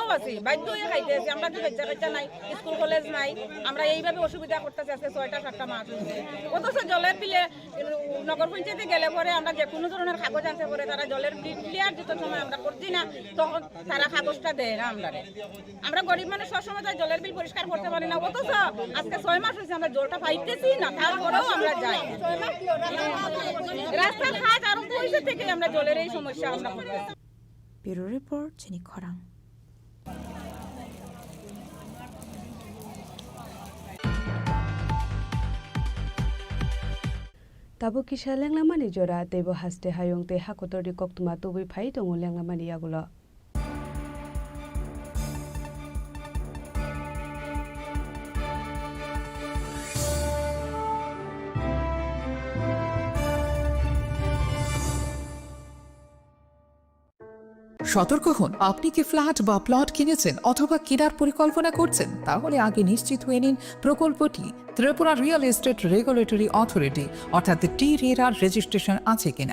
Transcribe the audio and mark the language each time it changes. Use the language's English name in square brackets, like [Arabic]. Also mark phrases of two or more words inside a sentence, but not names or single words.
[Bangla] আছি বাধ্য হয়ে খাইতে আছি আমরা তো বাচ্চা নাই স্কুল কলেজ নাই আমরা এইভাবে অসুবিধা করতেছি আজকে 6টা-7টা মাস হয়েছে অথচ জলের বিলে নগর পঞ্চায়েতে গেলে পরে আমরা যে কোনো ধরনের কাগজ আনতে পরে তারা জলের বিল ক্লিয়ার দিতে সময় আমরা করছি না তখন তারা কাগজটা দেয় না আমরা গরিব মানুষ সবসময় তার জলের বিল পরিষ্কার করতে পারি না অথচ আজকে 6 মাস হয়েছে আমরা জলটা পাইতেছি না তারপরেও আমরা যাই রাস্তাঘাট আর পয়সা থেকে আমরা জলের এই সমস্যা আমরা করতেছি। ব্যুরো রিপোর্ট চিনি খরাং। [Kok Borok] Tabo kisha lenglamani jora tebo haste hayong te hakotor di koktuma tubi phai tongo lenglamani yagulo. [Bangla] সতর্ক হন, আপনি কি ফ্ল্যাট বা প্লট কিনেছেন অথবা কেনার পরিকল্পনা করছেন, তাহলে আগে নিশ্চিত হয়ে নিন প্রকল্পটি ত্রিপুরা রিয়েল এস্টেট রেগুলেটরি অথরিটি অর্থাৎ টি-রেরার রেজিস্ট্রেশন আছে কিনা।